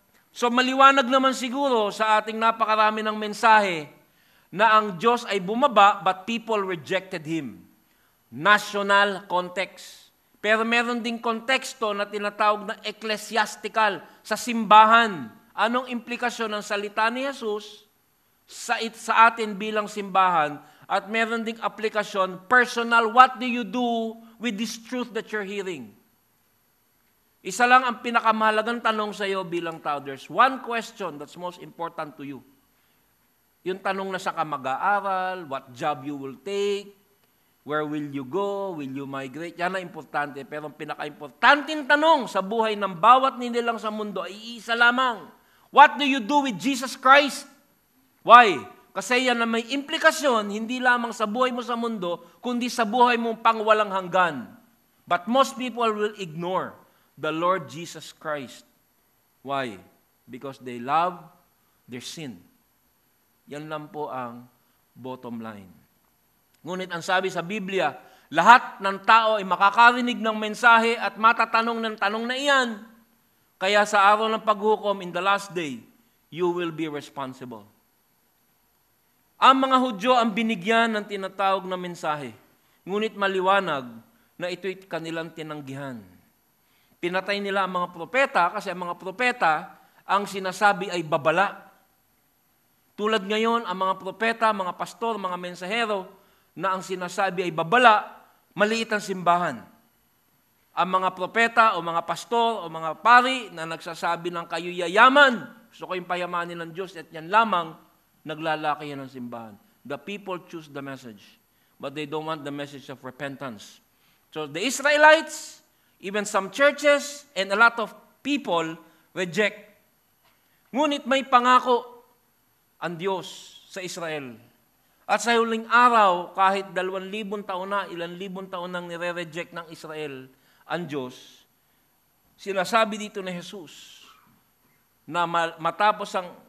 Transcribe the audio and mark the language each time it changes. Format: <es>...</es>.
<tl>So maliwanag naman siguro sa ating napakarami ng mensahe na ang Diyos ay bumaba</tl> <en>but people rejected Him. National context.</en> <tl>Pero meron ding konteksto na tinatawag na ecclesiastical sa simbahan. Anong implikasyon ng salita ni Jesus sa atin bilang simbahan? At meron ding aplikasyon personal.</tl> <en>What do you do with this truth that you're hearing?</en> <tl>Isa lang ang pinakamahalagang tanong sa iyo bilang tao.</tl> <en>There's one question that's most important to you.</en> <tl>Yung tanong na sa ka mag-aaral,</tl> <en>what job you will take, where will you go, will you migrate,</en> <tl>yan ang importante. Pero ang pinaka-importanting tanong sa buhay ng bawat nilalang sa mundo ay isa lamang.</tl> <en>What do you do with Jesus Christ? Why?</en> <tl>Kasi yan na may implikasyon, hindi lamang sa buhay mo sa mundo, kundi sa buhay mong pangwalang hanggan.</tl> <en>But most people will ignore the Lord Jesus Christ. Why? Because they love their sin.</en> <tl>Yan lang po ang bottom line. Ngunit ang sabi sa Biblia, lahat ng tao ay makakarinig ng mensahe at matatanong ng tanong na iyan. Kaya sa araw ng paghukom</tl> <en>in the last day, you will be responsible.</en> <tl>Ang mga Hudyo ang binigyan ng tinatawag na mensahe. Ngunit maliwanag na ito'y kanilang tinanggihan. Pinatay nila ang mga propeta kasi ang mga propeta ang sinasabi ay babala. Tulad ngayon, ang mga propeta, mga pastor, mga mensahero na ang sinasabi ay babala, maliit ang simbahan. Ang mga propeta o mga pastor o mga pari na nagsasabi ng kayo yayaman, gusto ko yung payamanin ng Diyos at yan lamang, naglalaki yan ng simbahan.</tl> <en>The people choose the message, but they don't want the message of repentance. So the Israelites, even some churches and a lot of people reject.</en> <tl>Ngunit may pangako ang Diyos sa Israel. At sa huling araw, kahit 2,000 taon na, ilang libong taon nang nire-reject ng Israel ang Diyos, sinasabi dito ni Jesus na matapos ang</tl>